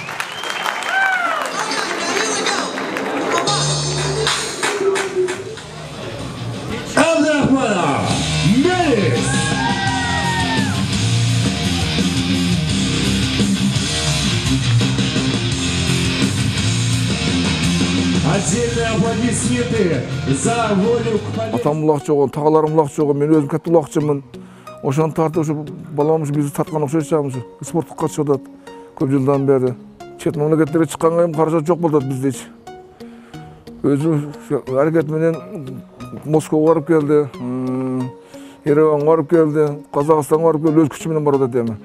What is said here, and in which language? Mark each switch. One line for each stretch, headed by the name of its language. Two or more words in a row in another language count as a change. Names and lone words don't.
Russian: Абдрахманов Мелис. Отдельные аплодисменты. цветы за волю к победе.
Kyrgyz: Атам улак жогон, тағаларым улак жогон, мен өзім катты улакчымын. Ошоны тартып ушу баламыз бизди саткан окшойчамыз. Спорттук катышып атат көп жылдан бери. Чет мамлекеттерге чыкканга эми каражат жок болуп атат биздечи. Өзү аракет менен Москвага барып келди, Ереванга барып келди, Казакстанга барып келди, өз күчү менен барып атат эми.